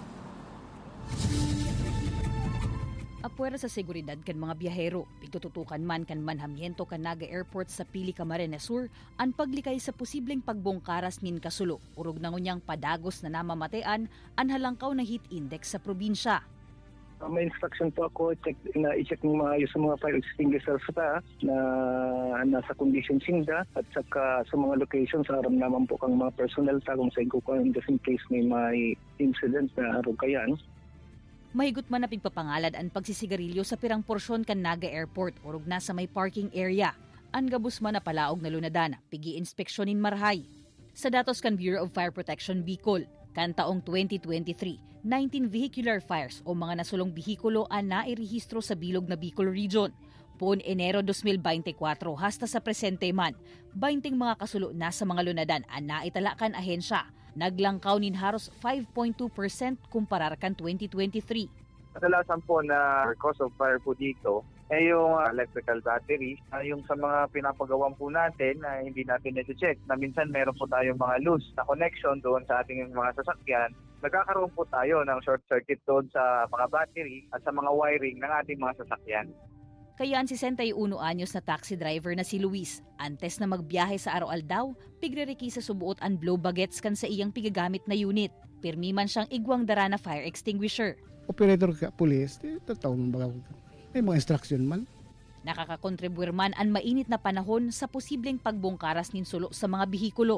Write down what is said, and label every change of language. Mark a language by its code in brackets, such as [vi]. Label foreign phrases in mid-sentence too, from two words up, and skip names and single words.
[bik] Apuera sa seguridad kan mga biyahero, pigtututukan man kan manhamiento kan Naga Airport sa pili ka Camarines Sur ang paglikay sa posibleng pagbongkaras nin kasulo, urog na ngunyang padagos na namamatean ang halangkaw na heat index sa probinsya. May instruction po ako, i-check ng maayos sa mga [en] fire extinguishers [bik] na nasa condition sinda at saka sa mga locations aram naman po kang mga personnel kung sa igukuhan [en] just in case [bik] may incident na harog kayan. Mahigot man na pigpapangalad ang pagsisigarilyo sa pirang porsyon kan Naga Airport urog na sa may parking area. Ang gabus man na palaog na lunadan, pigi-inspeksyonin marhay. Sa datos kan Bureau of Fire Protection Bicol, kan taong 2023, 19 vehicular fires o mga nasulong bihikulo ang nairehistro sa bilog na Bicol Region. Poon Enero 2024 hasta sa presente man, 20 mga kasulo na sa mga lunadan ang naitalakan ahensya. Naglangkaw nin haros 5.2% kumparar kan 2023. [tl] Kadalasan po na [en] cause of fire [tl] po dito ay yung [en] electrical battery, [tl] yung sa mga pinapagawan po natin na hindi natin na-check na minsan meron po tayong mga loose na connection doon sa ating mga sasakyan. Nagkakaroon po tayo ng [en] short circuit [tl] doon sa mga battery at sa mga wiring ng ating mga sasakyan. [bik] Kaya ang 61 anyos na [en] taxi driver [bik] na si Luis, antes na magbiyahe sa Aroal daw, pigrereki sa subuot ang blow baguettes kan sa iyang pigagamit na unit. Pirmi man siyang igwang dara na [en] fire extinguisher. [tl] Operator ka, police, tatawag ba may mga instruction man. [bik] Nakakakontribuir man ang mainit na panahon sa posibleng pagbongkaras nin sulo sa mga bihikulo.